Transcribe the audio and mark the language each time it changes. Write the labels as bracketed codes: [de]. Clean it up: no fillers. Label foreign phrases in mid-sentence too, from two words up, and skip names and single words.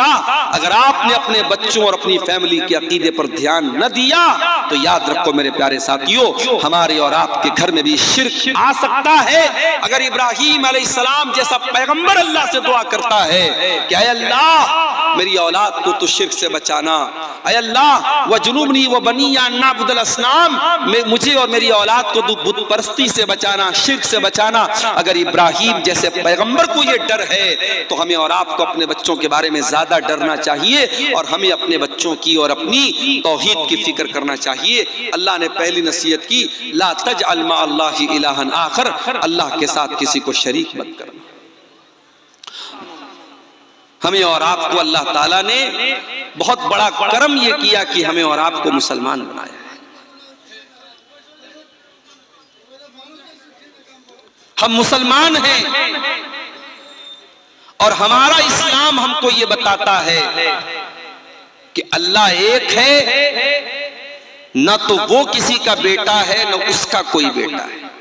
[hi] अगर आपने अपने बच्चों और अपनी फैमिली के अकीदे पर ध्यान न दिया तो याद रखो मेरे प्यारे साथियों, हमारे और आपके घर में भी शिर्क आ सकता है। अगर इब्राहीम अलैहिस्सलाम जैसा पैगंबर अल्लाह से दुआ करता है कि ऐ अल्लाह मेरी औलाद को तो शिर्क से बचाना, ऐ अल्लाह [ar] واجنبني وبني أن نعبد الأصنام, [hi] मुझे और मेरी औलाद को बुत परस्ती से बचाना, शिर्क से बचाना। अगर इब्राहीम जैसे पैगंबर को ये डर है तो हमें और आपको अपने बच्चों के बारे में ज्यादा डरना चाहिए और हमें अपने बच्चों की और अपनी तौहीद की फिक्र करना चाहिए। अल्लाह ने पहली नसीहत की, [ar] لا تجعل مع الله إلها آخر, [hi] अल्लाह के साथ किसी को शरीक मत करना। हमें और आपको अल्लाह ताला ने बहुत बड़ा करम ये किया कि हमें और आपको मुसलमान बनाया है। हम मुसलमान हैं और हमारा इस्लाम हमको ये बताता है कि अल्लाह एक है, न तो वो किसी का बेटा है न उसका कोई बेटा है।